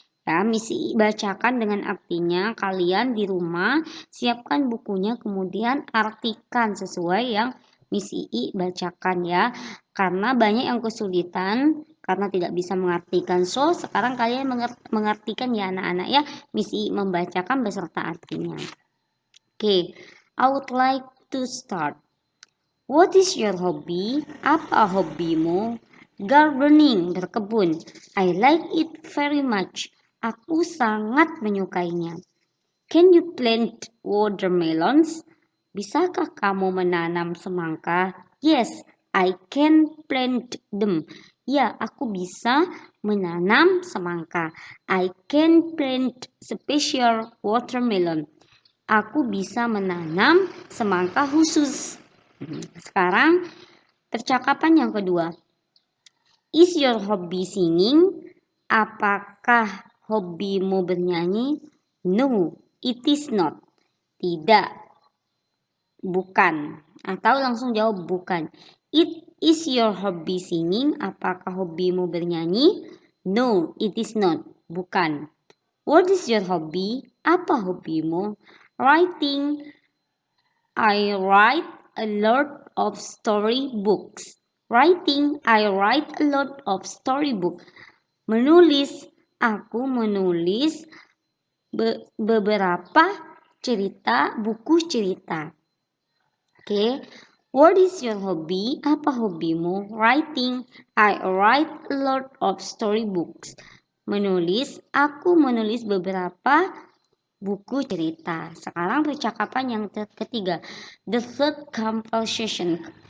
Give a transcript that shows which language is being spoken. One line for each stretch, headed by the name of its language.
Indonesian: Ya, misi bacakan dengan artinya. Kalian di rumah siapkan bukunya, kemudian artikan sesuai yang misi bacakan ya. Karena banyak yang kesulitan karena tidak bisa mengartikan. So, sekarang kalian mengartikan ya anak-anak ya. Misi membacakan beserta artinya.
English: Okay, I would like to start. What is your hobby?
Indonesian: Apa hobimu?
English: Gardening, berkebun. I like it very much.
Indonesian: Aku sangat menyukainya.
English: Can you plant watermelons?
Indonesian: Bisakah kamu menanam semangka?
English: Yes, I can plant them.
Indonesian: Ya, aku bisa menanam semangka.
English: I can plant special watermelon.
Indonesian: Aku bisa menanam semangka khusus. Sekarang percakapan yang kedua.
English: Is your hobby singing?
Indonesian: Apakah hobimu bernyanyi?
English: No, it is not.
Indonesian: Tidak. Bukan. Atau langsung jawab bukan.
English: It is your hobby singing?
Indonesian: Apakah hobimu bernyanyi?
English: No, it is not.
Indonesian: Bukan.
English: What is your hobby?
Indonesian: Apa hobimu? Writing.
English: I write a lot of storybooks. Writing. I write a lot of storybooks.
Indonesian: Menulis. Aku menulis beberapa cerita, buku cerita. Okay.
English: What is your hobby?
Indonesian: Apa hobimu?
English: Writing. I write a lot of storybooks.
Indonesian: Menulis. Aku menulis beberapa buku cerita. Sekarang percakapan yang ketiga.
English: The third conversation.